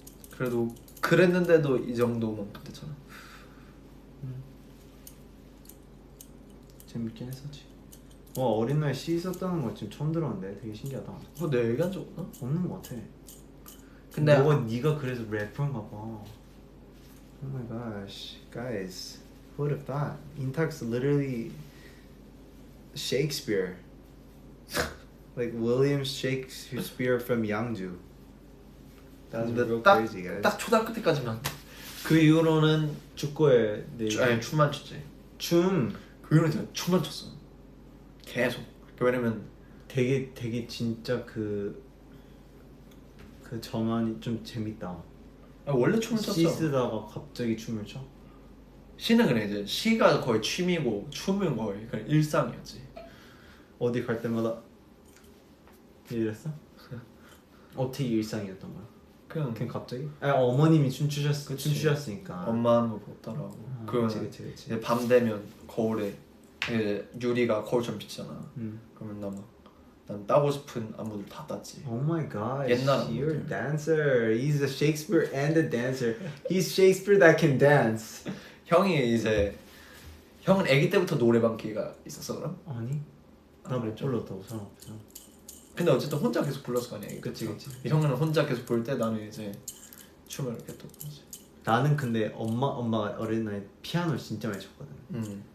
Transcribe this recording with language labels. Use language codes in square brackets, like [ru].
[ko] 그래도 그랬는데도 이 정도면 됐잖아. 재밌긴 했었지. 와, 어린 날 시 썼다는 거 지금 처음 들었는데 되게 신기하다. 그거 내가 얘기한 적 없나? 없는 것 같아. 근데 네가 그래서 래퍼인가 봐. [en] Oh my gosh, guys, who would have thought? Intak's literally Shakespeare, like William Shakespeare from Yangju. That's real crazy, guys. [ko] 딱 초등학교 때까지만. 그 이후로는 축구에 아니 춤만 췄지. 춤 그 이후로는 진짜 춤만 췄어. 계속. 왜냐면 되게 진짜 그 저만이 좀 재밌다. 원래 춤을 췄어. 시 쓰다가 갑자기 춤을 춰? 시는 그래 이제 시가 거의 취미고 춤은 거의 그냥 일상이었지. 어디 갈 때마다 이랬어? 어떻게 일상이었던 거야? 그냥 갑자기? 어머님이 춤추셨으니까. 엄마 하는 거 보고 따라하고. 그치. 이제 밤 되면 거울에 이제 유리가 거울처럼 비치잖아. 그러면 난 따고 싶은 안무들 다 땄지. [en] Oh my gosh, [ko] 옛날 [en] you're a [ko] 안무들. [en] dancer. He's a Shakespeare and a dancer. He's Shakespeare that can dance. [ko] 형이 이제 형은 아기 때부터 노래방 기회가 있었어 그럼? 아니, 아, 나못 그랬죠? 불렀다고 사람 없어. 근데 어쨌든 혼자 계속 불렀을 거 아니야. 아기 그치, 때부터. 그치. 형은 혼자 계속 부를 때 나는 이제 춤을 이렇게 또 부르지. 나는 근데 엄마가 어린 나이에 피아노를 진짜 많이 쳤거든.